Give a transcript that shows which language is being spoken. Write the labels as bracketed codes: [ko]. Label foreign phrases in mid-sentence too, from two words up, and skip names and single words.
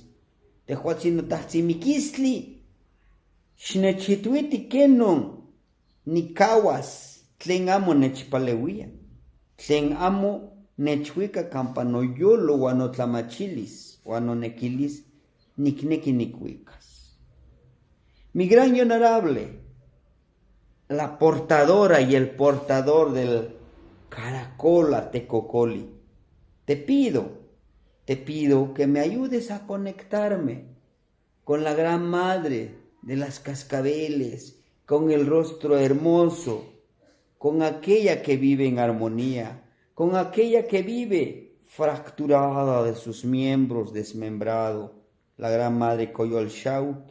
[nah] Tehuatzin notahtzin Miquistli, xnechituiti kenon nicahuas tlen amo nechpaleuia, tlen amo nechuica campa noyolo uan notlamachilis uan nonequilis nikneki nikuicas. [es] Mi gran y honorable, la portadora y el portador del caracola tecocoli, te pido que me ayudes a conectarme con la gran madre de las cascabeles, con el rostro hermoso, con aquella que vive en armonía, con aquella que vive fracturada de sus miembros, desmembrado, la gran madre Coyolxauqui.